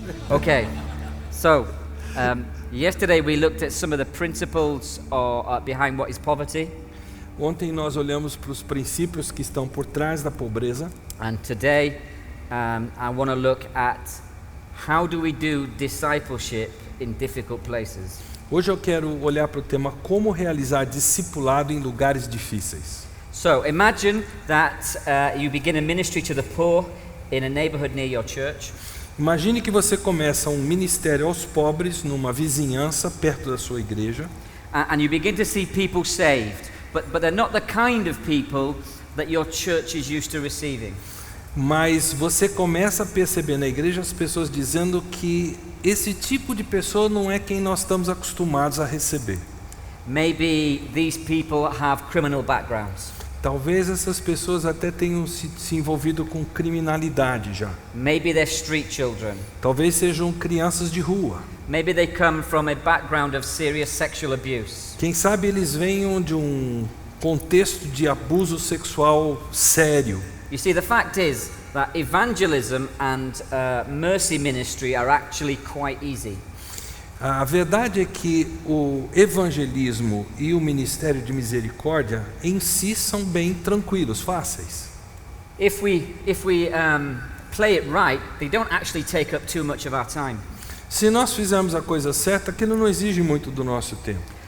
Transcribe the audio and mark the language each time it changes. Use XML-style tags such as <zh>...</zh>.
<en>Okay, so yesterday we looked at some of the principles behind what is poverty,</en> <pt>Ontem nós olhamos para os princípios que estão por trás da pobreza.</pt> <en>and today I want to look at how do we do discipleship in difficult places.</en> <pt>Hoje eu quero olhar para o tema como realizar discipulado em lugares difíceis.</pt> <en>So imagine that you begin a ministry to the poor in a neighborhood near your church.</en> <pt>Imagine que você começa um ministério aos pobres numa vizinhança perto da sua igreja.</pt> <en>And you begin to see people saved, but they're not the kind of people that your church is used to receiving.</en> <pt>Mas você começa a perceber na igreja as pessoas dizendo que esse tipo de pessoa não é quem nós estamos acostumados a receber.</pt> <en>Maybe these people have criminal backgrounds.</en> <pt>Talvez essas pessoas até tenham se envolvido com criminalidade já.</pt> <en>Maybe they're street children.</en> <pt>Talvez sejam crianças de rua.</pt> <en>Maybe they come from a background of serious sexual abuse.</en> <pt>Quem sabe eles venham de um contexto de abuso sexual sério.</pt> <en>You see, the fact is that evangelism and mercy ministry are actually quite easy.</en> <pt>A verdade é que o evangelismo e o ministério de misericórdia em si são bem tranquilos, fáceis.</pt> <en>If we play it right, they don't actually take up too much of our time.</en> <pt>Se nós fizermos a coisa certa, aquilo não exige muito do nosso tempo.</pt>